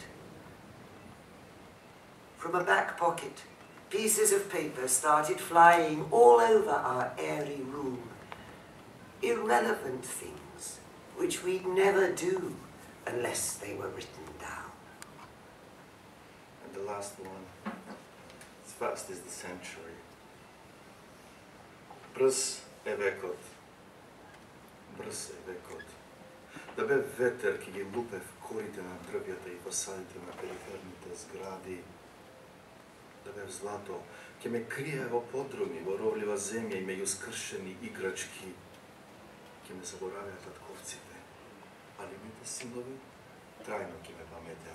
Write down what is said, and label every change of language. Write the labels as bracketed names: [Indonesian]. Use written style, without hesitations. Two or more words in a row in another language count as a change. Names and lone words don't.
[English] From a back pocket, pieces of paper started flying all over our airy room. Irrelevant things which we'd never do unless they were written down. And the last one, as fast as the century. [Macedonian] Брз е векот. Брз е векот. Да бе ветер ки ги лупе в корите на дрвјата и фасадите на периферните згради. Да бе злато ке ме крие во подруми, во ровлива земја и меѓу скршени играчки. Ке ме заборавија татковците, али мите синови трајно ке ме паметеа.